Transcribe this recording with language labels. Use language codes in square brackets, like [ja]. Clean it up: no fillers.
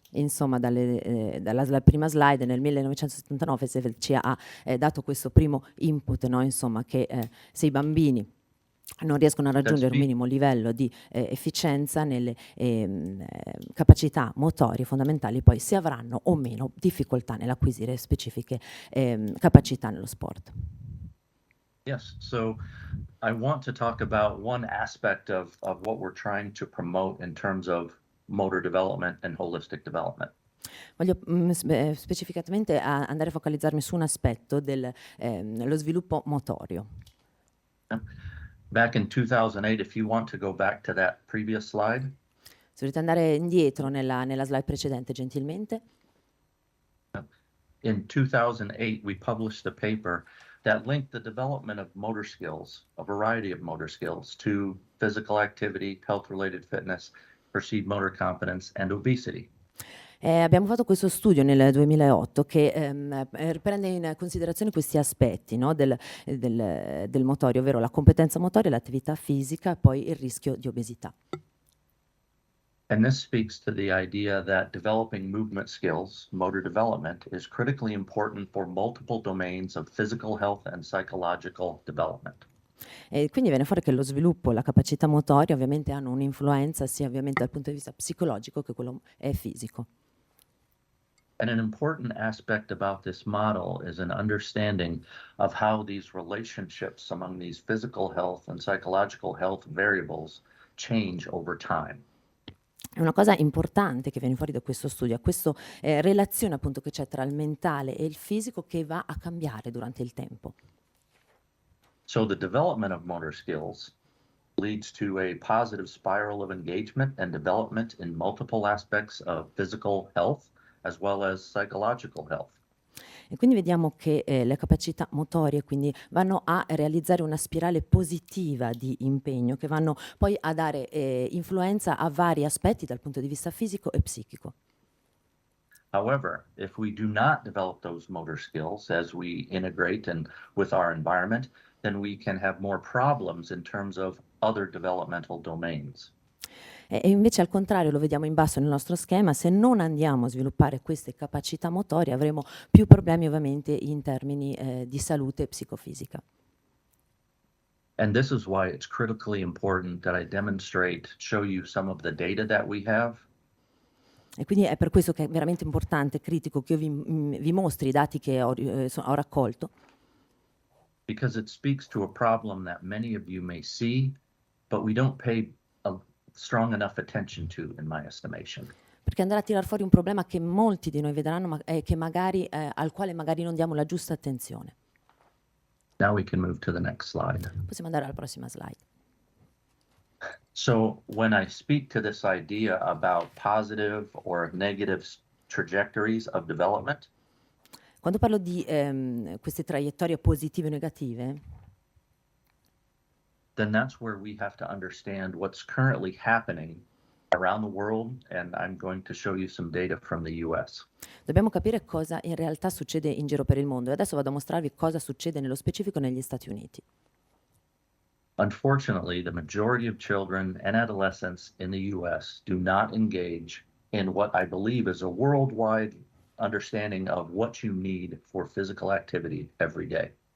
[it] insomma, dalla prima slide nel 1979 Seefeld ci ha dato questo primo input, no? Insomma, che se i bambini non riescono a raggiungere un minimo livello di efficienza nelle capacità motorie fondamentali, poi si avranno o meno difficoltà nell'acquisire specifiche capacità nello sport. [en] Yes, so I want to talk about one aspect of what we're trying to promote in terms of motor development and holistic development. [it] Voglio specificatamente andare a focalizzarmi su un aspetto dello sviluppo motorio. [en] Back in 2008, if you want to go back to that previous slide. [it] Se volete andare indietro nella slide precedente, gentilmente. [en] In 2008, we published a paper that linked the development of motor skills, a variety of motor skills, to physical activity, health-related fitness, perceived motor competence, and obesity. [it] Abbiamo fatto questo studio nel 2008 che prende in considerazione questi aspetti, no, del motorio, ovvero la competenza motoria, l'attività fisica e poi il rischio di obesità. [en] And this speaks to the idea that developing movement skills, motor development, is critically important for multiple domains of physical health and psychological development. [it] E quindi viene fuori che lo sviluppo e la capacità motoria ovviamente hanno un'influenza sia ovviamente dal punto di vista psicologico che quello fisico. [en] And an important aspect about this model is an understanding of how these relationships among these physical health and psychological health variables change over time. [it] È una cosa importante che viene fuori da questo studio, questa relazione appunto che c'è tra il mentale e il fisico che va a cambiare durante il tempo. [en] So the development of motor skills leads to a positive spiral of engagement and development in multiple aspects of physical health as well as psychological health. [it] E quindi vediamo che le capacità motorie quindi vanno a realizzare una spirale positiva di impegno che vanno poi a dare influenza a vari aspetti dal punto di vista fisico e psichico. [en] However, if we do not develop those motor skills as we integrate and with our environment, then we can have more problems in terms of other developmental domains. [it] E invece al contrario, lo vediamo in basso nel nostro schema, se non andiamo a sviluppare queste capacità motorie avremo più problemi ovviamente in termini di salute psicofisica. [en] And this is why it's critically important that I demonstrate, show you some of the data that we have. [it] E quindi è per questo che è veramente importante, critico, che io vi mostri i dati che ho raccolto. [en] Because it speaks to a problem that many of you may see, but we don't pay a strong enough attention to, in my estimation. [it] Perché andrà a tirar fuori un problema che molti di noi vedranno, ma che magari, al quale magari non diamo la giusta attenzione. [en] Now we can move to the next slide. [it] Possiamo andare alla prossima slide. [en] So when I speak to this idea about positive or negative trajectories of development, [it] Quando parlo di queste traiettorie positive o negative, [en] then that's where we have to understand what's currently happening around the world, and I'm going to show you some data from the US. [it] dobbiamo capire cosa in realtà succede in giro per il mondo. E adesso vado a mostrarvi cosa succede nello specifico negli Stati Uniti. [en] Unfortunately, the majority of children and adolescents in the US do not engage in what I believe is a worldwide understanding of what you need for physical activity every day.